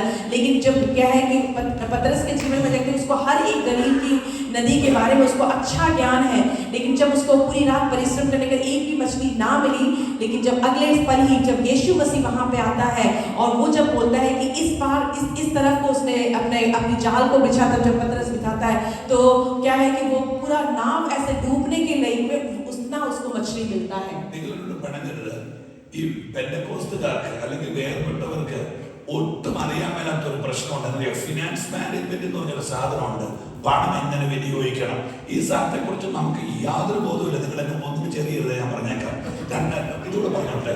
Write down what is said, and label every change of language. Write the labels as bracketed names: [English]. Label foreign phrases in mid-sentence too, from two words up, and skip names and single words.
[Hindi] लेकिन जब क्या है कि पतरस के जीवन में देखते हैं उसको हर एक गलील की नदी के बारे में उसको अच्छा ज्ञान है, लेकिन जब उसको पूरी रात परिश्रम करने का एक भी मछली ना मिली, लेकिन जब अगले पल ही जब यीशु मसीह वहाँ पे आता है और वो जब बोलता है कि इस बार इस तरफ को उसने अपनी जाल को बिछाता, जब पतरस बिछाता है तो क्या है कि वो पूरा नाव ऐसे डूबने के लिए उतना उसको मछली मिलता है। [Malayalam] ഈ പെന്തക്കോസ്തുകാർക്ക് അല്ലെങ്കിൽ വേർപെട്ടവർക്ക് ഒട്ടും അറിയാൻ മേലാത്തൊരു പ്രശ്നമുണ്ടെന്നറിയോ? [English] finance management [Malayalam] എന്ന് പറഞ്ഞൊരു സാധനമുണ്ട്. പണം എങ്ങനെ വിനിയോഗിക്കണം. ഈ സാധനത്തെ കുറിച്ച് നമുക്ക് യാതൊരു ബോധവുമില്ല. നിങ്ങൾ എന്നെ ഒന്നും ചെറിയത് ഞാൻ പറഞ്ഞേക്കാം. ഇതുകൂടെ പറഞ്ഞോട്ടെ.